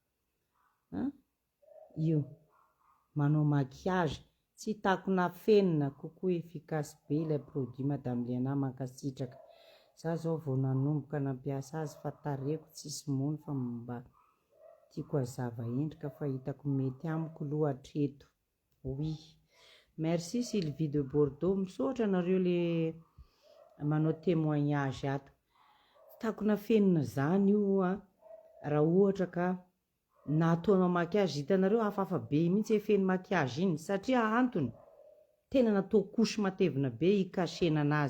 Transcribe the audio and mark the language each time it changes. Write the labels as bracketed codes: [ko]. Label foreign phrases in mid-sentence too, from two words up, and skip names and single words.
[mg] io manao maquillage tsy takona fenina kokoa efficace be ilay produit madame Liana mankasitraka za zao vao nanomboka nampiasa azy fa tareko tsisy mono fa mba tiako hazava endrika fa hitako mety amiko loha hatreto. [fr] Oui, merci Sylvie de Bordeaux, [mg] misaotra anareo le manao témoignage ato. Takona fenina zany io raha ohatra ka nataonao maquillage, hitanareo hafahafa be mihitsy feno maquillage iny satria antony tena natao kosy matevina be hikasena anazy.